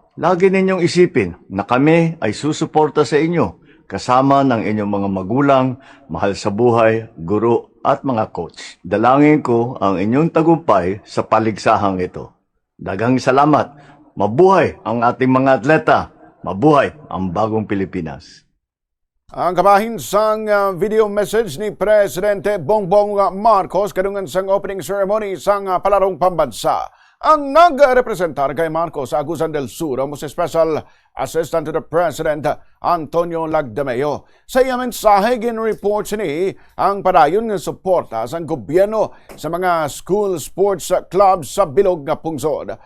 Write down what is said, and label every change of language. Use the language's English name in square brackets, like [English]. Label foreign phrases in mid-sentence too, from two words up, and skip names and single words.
[Filipino] Lagi ninyong isipin na kami ay susuporta sa inyo kasama ng inyong mga magulang, mahal sa buhay, guro at mga coach. Dalangin ko ang inyong tagumpay sa paligsahang ito. [Cebuano] Daghang salamat. [Filipino] Mabuhay ang ating mga atleta. Mabuhay ang bagong Pilipinas. [Hiligaynon] Ang kabahin sang video message ni Presidente Bongbong Marcos kadungan sang [English] opening ceremony [Hiligaynon] sang [Filipino] palarong pambansa. [Hiligaynon] Ang nagrepresentar kay Marcos sa Agusan del Sur ang [English] Special Assistant to the President [Hiligaynon] Antonio Lagdameo. Sa iya mensahe gin-report ni ang padayon ng suporta sa gobyerno sa mga [English] school sports clubs [Hiligaynon] sa bilog nga pungsod.